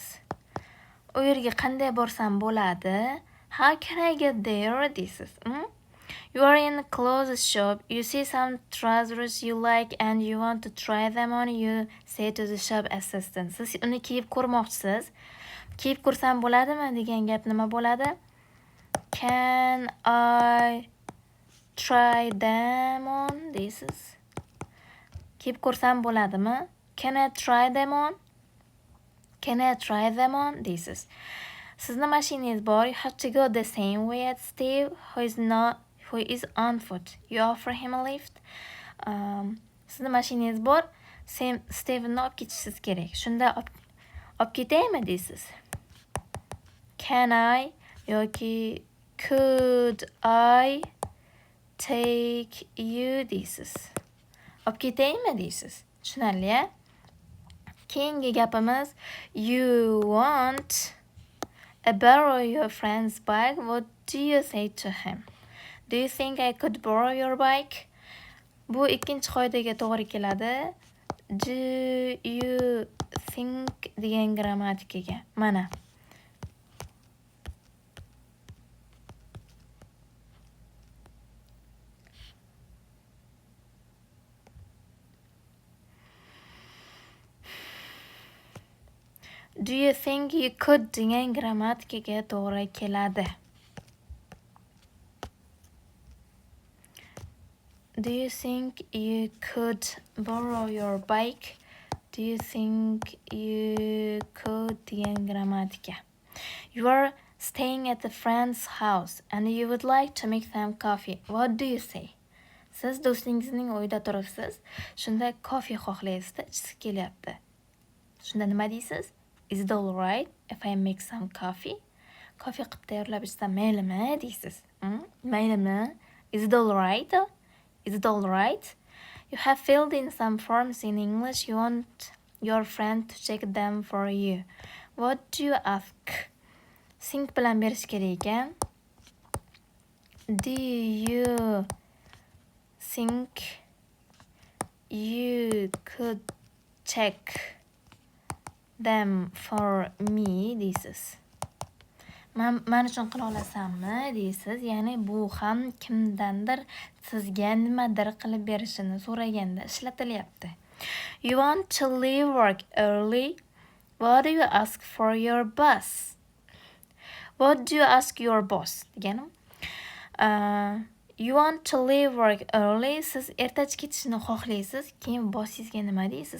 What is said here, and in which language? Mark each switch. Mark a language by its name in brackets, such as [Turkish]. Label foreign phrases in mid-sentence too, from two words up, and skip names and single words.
[Uzbek] U yerga qanday borsam bo'ladi? [English] How can I get there? This is. You are in a clothes shop. You see some trousers you like and you want to try them on. You say to the shop assistant. [Uzbek] Siz uni kiyib ko'rmoqchisiz. Kiyib ko'rsam bo'ladimi degan gap nima bo'ladi? [English] Can I try them on? This is. [Uzbek] Kiyib ko'rsam bo'ladimi? [English] Can I try them on? Can I try them on? This is. [Uzbek] Sizni mashinangiz bor. [English] You have to go the same way as Steve, who is on foot. You offer him a lift. [Uzbek] Sizni mashinangiz bor. Stevenni olib ketishingiz kerak. Shunda olib ketaymi deysiz. [English] Can I yoki could I take you deysiz. [Uzbek] Olib ketaymi deysiz. Tushunarli-a? Keyingi gapimiz, [English] you want to borrow your friend's bike. What do you say to him? Do you think I could borrow your bike? [Uzbek] Bu ikkinchi qoidaga to'g'ri keladi. [English] Do you think [Uzbek] degan grammatikaga. Mana. [English] Do you think you could [Uzbek] degan grammatikaga to'g'ri keladi. [English] Do you think you could borrow your bike? Do you think you could [Uzbek] degan grammatika. [English] You are staying at a friend's house and you would like to make them coffee. What do you say? [Uzbek] Siz do'stingizning uyida turibsiz. Shunda kofe xohlaysiz, ichsiz kelyapti. Shunda nima deysiz? [English] Is it all right if I make some coffee? [Uzbek] Kofe qilib tayyorlab ichsam maylimi deysiz. Maylimi? [English] Is it all right? Is it all right? You have filled in some forms in English. You want your friend to check them for you. What do you ask? [Uzbek] Think bilan berish kerak ekan. [English] Do you think you could check them for me deysiz. [Uzbek] Men uchun qila olasanmi deysiz. Ya'ni bu ham kimdandir sizga nimadir qilib berishini so'raganda ishlatilyapti. [English] You want to leave work early. What do you ask for your boss? What do you ask your boss? [Uzbek] Deganim. [English] You want to leave work early. [Uzbek] Siz ertachi ketishni xohlaysiz. Keyin bossingizga nima deysiz?